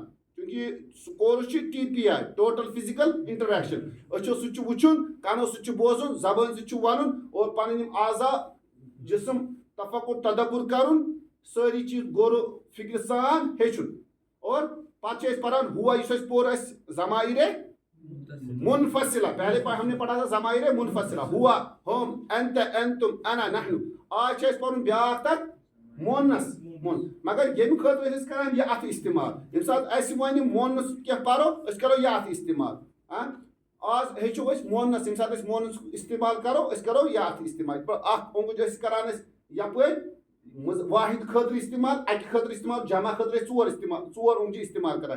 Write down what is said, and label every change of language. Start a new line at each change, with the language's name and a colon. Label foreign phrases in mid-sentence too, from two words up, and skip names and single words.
Kashmiri: چوٗنٛکہِ سُہ کورس چھُ TPI
English: total physical interaction.
Kashmiri: أچھو سۭتۍ چھُ وٕچھُن، کانو سۭتۍ چھُ بوزُن، زبٲنۍ سۭتۍ چھُ وَنُن، اور پنٕنۍ یِم اعضا جسم تفکر تدبر کرُن، سٲری چیٖز غور و فکر سان ہیٚچھُن. اور پتہٕ چھِ أسۍ پران ہوا، یُس اَسہِ پوٚر اَسہِ ضمائرِ منفصلہ.
Urdu: پہلے ہم نے پڑھا تھا ضمائر منفصلہ، ہوا، ہم،
Arabic: انت، انتم، انا، نحن.
Kashmiri: آج چھِ اَسہِ پرُن بیٛاکھ تتھ مونس. مگر ییٚمہِ خٲطرٕ ٲسۍ أسۍ کران یہِ اتھٕ استعمال. ییٚمہِ ساتہٕ اَسہِ وۄنۍ مونس کینٛہہ پرو، أسۍ کرو یہِ اتھٕ استعمال. آز ہیٚچھو أسۍ مونس. ییٚمہِ ساتہٕ أسۍ مونس استعمال کرو، أسۍ کرو یہِ اتھٕ استعمال. اکھ اوٚنگُج ٲسۍ کران أسۍ یپٲرۍ واحد خٲطرٕ استعمال، اکہِ خٲطرٕ استعمال، جمع خٲطرٕ ٲسۍ 4 استعمال، 4 اوٚنگجہِ استعمال کران.